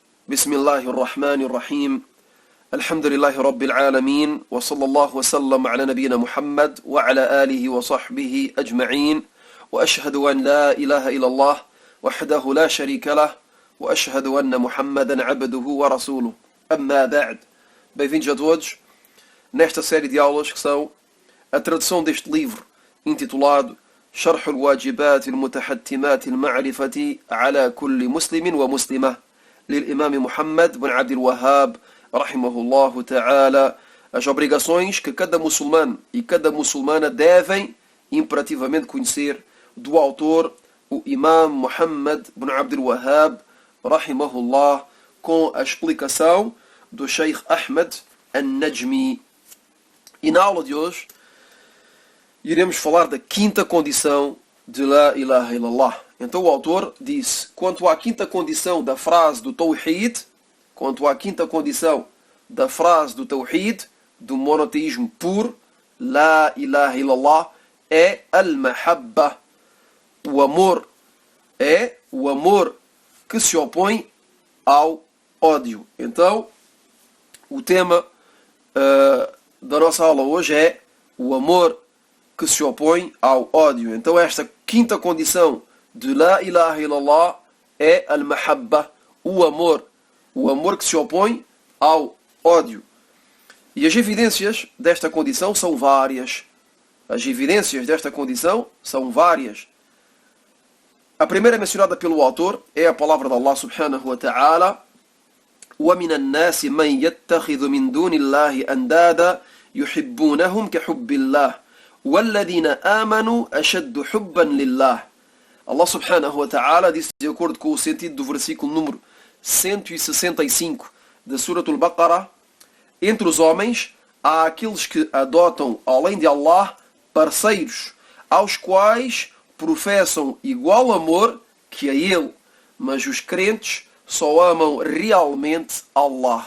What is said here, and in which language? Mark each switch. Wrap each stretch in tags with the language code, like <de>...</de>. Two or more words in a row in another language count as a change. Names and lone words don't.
<ar>بسم الله الرحمن الرحيم الحمد لله رب العالمين وصلى الله وسلم على نبينا محمد وعلى آله وصحبه أجمعين وأشهد أن لا إله إلا الله وحده لا شريك له وأشهد أن محمدا عبده ورسوله أما بعد.</ar> <pt>Bem-vindos a todos nesta série de aulas que são a tradução deste livro intitulado</pt> <ar>شرح الواجبات المتحتمات المعرفة على كل مسلم ومسلمة للإمام محمد بن عبد الوهاب رحمه الله تعالى.</ar> <pt>As obrigações que cada muçulmano e cada muçulmana devem imperativamente conhecer do autor, o Imam Muhammad bin Abdul Wahhab rahimahullah, com a explicação do Sheikh Ahmed An-Najmi. E na aula de hoje iremos falar da quinta condição de</pt> <ar>لا إله إلا الله.</ar> <pt>Então o autor disse, quanto à quinta condição da frase do Tawhid, do monoteísmo puro,</pt> <ar>لا إله إلا الله,</ar> <pt>é al-mahabba. O amor é o amor que se opõe ao ódio. Então, o tema da nossa aula hoje é o amor que se opõe ao ódio. Então, esta quinta condição de</pt> <ar>لا إله إلا الله</ar> <pt>é al-mahabba, o amor que se opõe ao ódio. E as evidências desta condição são várias. A primeira mencionada pelo autor é a palavra de</pt> <ar>Allah سبحانه وتعالى: وَمِنَ النَّاسِ مَنْ يَتَّخِذُ مِنْ دُونِ اللَّهِ أَنْدَادًا يُحِبُّونَهُمْ كَحُبِّ اللَّهِ وَالَّذِينَ آمَنُوا أَشَدُّ حُبًّا لِلَّهِ.</ar> <pt>Allah</pt> <ar>سبحانه وتعالى</ar> <pt>disse, de acordo com o sentido do versículo número 165 da Surah Al-Baqarah: entre os homens há aqueles que adotam, além de Allah, parceiros, aos quais professam igual amor que a Ele, mas os crentes só amam realmente Allah.</pt>